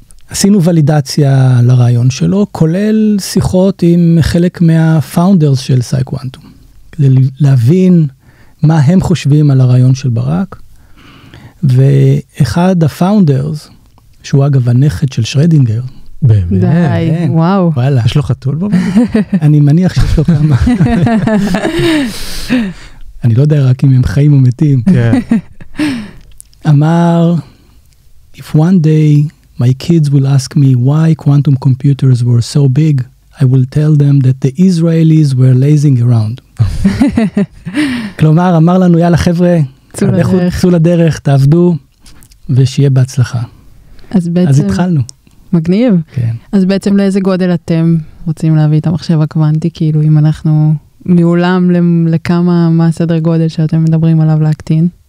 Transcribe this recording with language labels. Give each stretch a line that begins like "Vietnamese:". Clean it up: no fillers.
Hebrew: עשינו ולידציה לרעיון שלו, כולל שיחות עם חלק מהפאונדרס של סאי-קוונטום, כדי להבין מה הם חושבים על הרעיון של ברק. ואחד הפאונדרס, שהוא אגב הנכד של שרדינגר. באמת? די, וואו. וואלה. יש לו חתול בבית? אני מניח שיש לו כמה. אני לא יודע רק אם הם חיים או מתים. כן. אמר,
English: if one day my kids will ask me why quantum computers were so big, I will tell them that the Israelis were lazing around.
Hebrew: כלומר, אמר לנו, יאללה חבר'ה, צאו לדרך, תעבדו, ושיהיה בהצלחה. אז התחלנו. מגניב. כן. אז בעצם לאיזה גודל אתם רוצים להביא את המחשב הקוונטי? כאילו, אם אנחנו מעולם לכמה, מה הסדר גודל שאתם מדברים עליו להקטין?